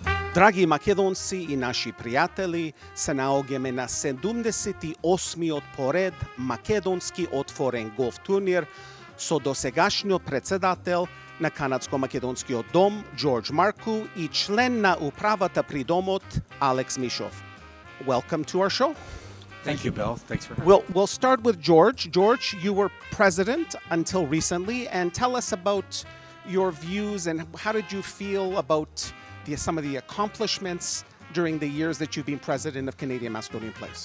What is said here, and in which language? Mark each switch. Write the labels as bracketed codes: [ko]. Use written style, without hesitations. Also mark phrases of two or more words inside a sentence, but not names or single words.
[mk] Драги македонци и наши пријатели, се наоѓаме на 78-миот поред Македонски Отворен Голф Турнир со досегашниот председател на Канадско-македонскиот дом Джордж Марку и член на управата при домот Алекс Мишов. [en] Welcome to our show. Thank you, Bill. Thanks for having me. We'll start with George. George, you were president until recently, and tell us about your views and how did you feel about some of the accomplishments during the years that you've been president of Canadian Macedonian Place.